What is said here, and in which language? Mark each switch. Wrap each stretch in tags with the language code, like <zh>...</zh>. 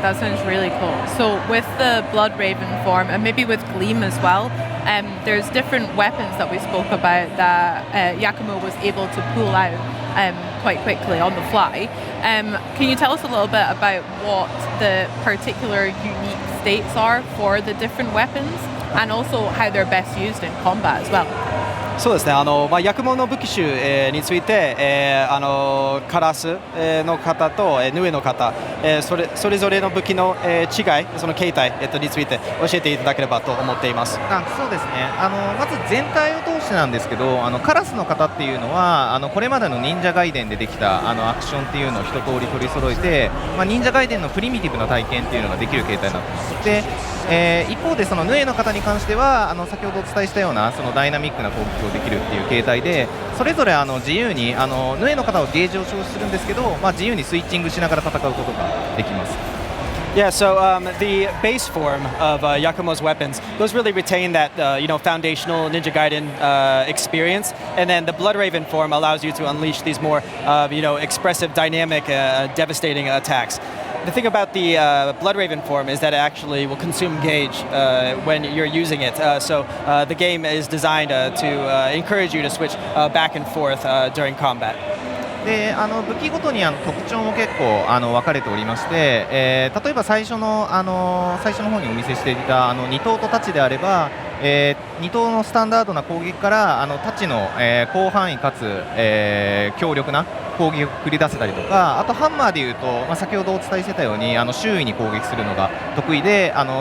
<en>That sounds really cool. So with the Blood Raven form, and maybe with Gleam as well, there's different weapons that we spoke about that Yakumo was able to pull out quite quickly on the fly. Can you tell us a little bit about what the particular unique states are for the different weapons, and also how they're best used in combat as well?</en> <ja>そうですね、ヤクモの武器種、について、カラス、の方と、ヌエの方、それぞれの武器の、違い、その形態、について教えていただければと思っています。そうですね、まず全体を通してなんですけど、カラスの方っていうのはこれまでの忍者ガイデンでできたアクションっていうのを一通り取り揃えて、忍者ガイデンのプリミティブな体験っていうのができる形態になっています。で一方でそのヌエの方に関しては先ほどお伝えしたようなそのダイナミックな攻撃をできるっていう形態で、それぞれ自由にヌエの方はゲージを消費するんですけど、自由にスイッチングしながら戦うことができます。</ja> <en>Yeah, so the base form of Yakumo's weapons, those really retain that foundational Ninja Gaiden experience, and then the Blood Raven form allows you to unleash these more expressive, dynamic, devastating attacks. The thing about the Blood Raven form is that it actually will consume gauge when you're using it. So the game is designed to encourage you to switch back and forth during combat.</en> <ja>で武器ごとに特徴も結構分かれておりまして、例えば最初の方にお見せしていた2頭と太刀であれば、2頭のスタンダードな攻撃から太刀の、広範囲かつ、強力な攻撃を繰り出せたりとか、あとハンマーでいうと、先ほどお伝えしてたように周囲に攻撃するのが得意で</ja>